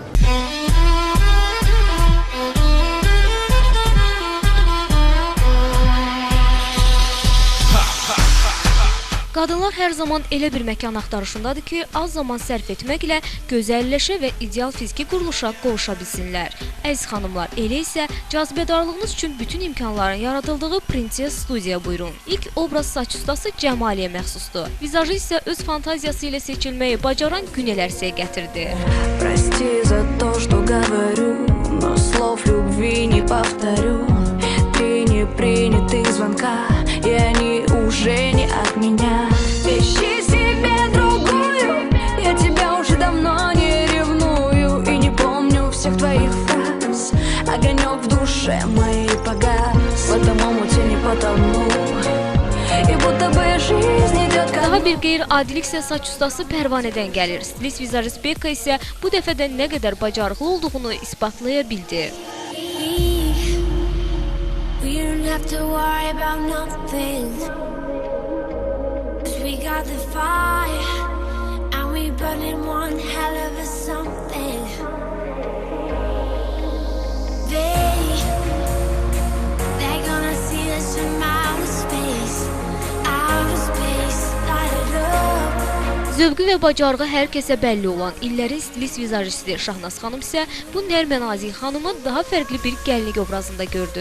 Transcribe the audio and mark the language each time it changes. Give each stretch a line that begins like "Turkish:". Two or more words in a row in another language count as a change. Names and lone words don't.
Azerbaijani: Qadınlar hər zaman elə bir məkan axtarışındadır ki, az zaman sərf etməklə gözəlləşə və ideal fiziki quruluşa qovuşa bilsinlər. Əziz xanımlar, elə isə cazibədarlığınız üçün bütün imkanların yaradıldığı Princess Studiya buyurun. İlk obraz saç ustası Cəmaliyə məxsusdur. Vizajı isə öz fantaziyası ilə seçilməyi bacaran Günələrsiyə gətirdi.
Russian: Прости за то, что говорю, но слов любви не повторю. Три непринятых звонка, и они уже не от меня. Ищи себе другую, я тебя уже давно не ревную и не помню всех твоих фраз. Огонек в душе моей погас, в этом омуте не потону. И будто бы жизнь идет ко
Azerbaijani: Daha bir qeyri-adilik isə saç ustası Pərvanədən gəlir. Stilist vizajist Bekka isə bu dəfədə nə qədər bacarıqlı olduğunu isbatlaya bildi.
English: We don't have to worry about nothing, 'cause we got the fire, and we burning one hell of a something. They're gonna see us from outer space, light it up.
Azerbaijani: Zövqü və bacarığı hər kəsə bəlli olan illərin stilist vizajisti Şahnaz xanım isə bu nərmənazik xanımı daha fərqli bir gəlinlik obrazında gördü.